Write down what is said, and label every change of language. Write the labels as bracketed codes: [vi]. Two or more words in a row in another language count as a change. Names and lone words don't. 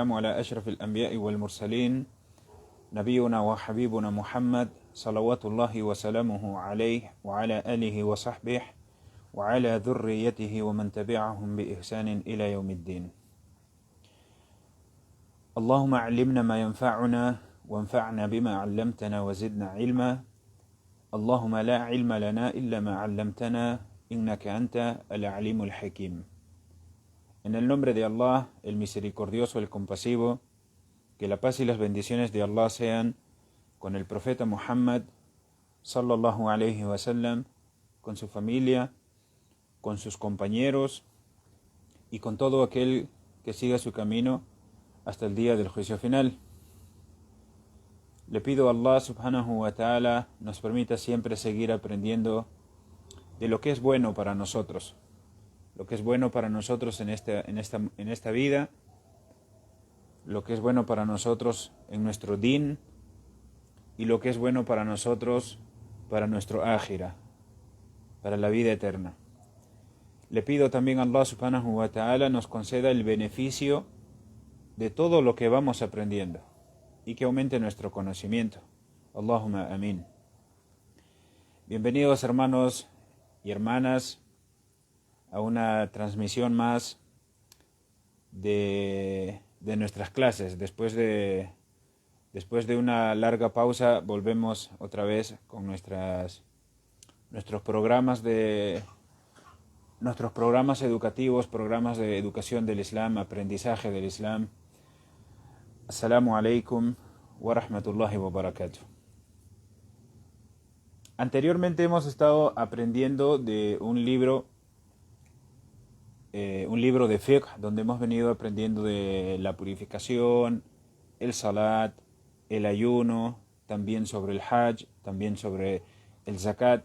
[ar] على أشرف الأنبياء والمرسلين نبينا وحبيبنا محمد صلوات الله وسلامه عليه وعلى آله وصحبه وعلى ذريته ومن تبعهم بإحسان إلى يوم الدين. اللهم علمنا ما ينفعنا وانفعنا بما علمتنا وزدنا علما. اللهم لا علم لنا إلا ما علمتنا إنك أنت العليم الحكيم. [es] En el nombre de Allah, el misericordioso, el compasivo, que la paz y las bendiciones de Allah sean con el profeta Muhammad [ar] صلى الله عليه وسلم, [es] con su familia, con sus compañeros y con todo aquel que siga su camino hasta el día del juicio final. Le pido a Allah [ar] سبحانه وتعالى [es] nos permita siempre seguir aprendiendo de lo que es bueno para nosotros, lo que es bueno para nosotros en esta vida, lo que es bueno para nosotros en nuestro din y lo que es bueno para nosotros para nuestro ákhira, para la vida eterna. Le pido también a Allah [ar] سبحانه وتعالى [es] nos conceda el beneficio de todo lo que vamos aprendiendo y que aumente nuestro conocimiento. [ar] اللهم آمين. [es] Bienvenidos hermanos y hermanas a una transmisión más de nuestras clases. Después de una larga pausa volvemos otra vez con nuestros programas educativos, programas de educación del Islam, aprendizaje del Islam. [ar] السلام عليكم ورحمة الله وبركاته. [es] Anteriormente hemos estado aprendiendo de un libro de fiqh, donde hemos venido aprendiendo de la purificación, el salat, el ayuno, también sobre el hajj, también sobre el zakat.